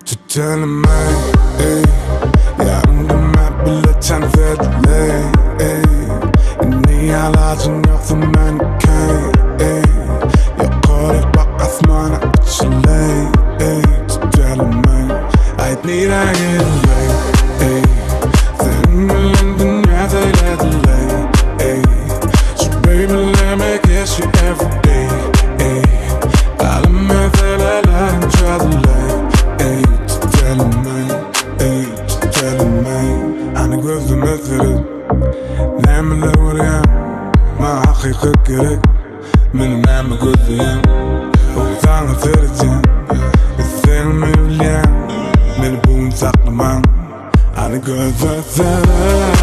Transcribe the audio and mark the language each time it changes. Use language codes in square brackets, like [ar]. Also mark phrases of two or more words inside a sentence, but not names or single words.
[tk] elimi, ýanyňda bile çan edeleý, Indi alajyň ýoksa meniňkeý, Ýokaryk bak asmana uçaleý, elimi, Aýt Nirä gideleý, senin bilen dünýä seýl edeleý, [en] so baby let me kiss you every day, [tk] Galan meseleleriň çözülleý, elimi, Hany gözlerime seret, Nämeler görýäň, maňa hakykat gerek, meni näme gözleýän, sana seretin, seni bilen, meni bugün saklamaň, Hany gözlerime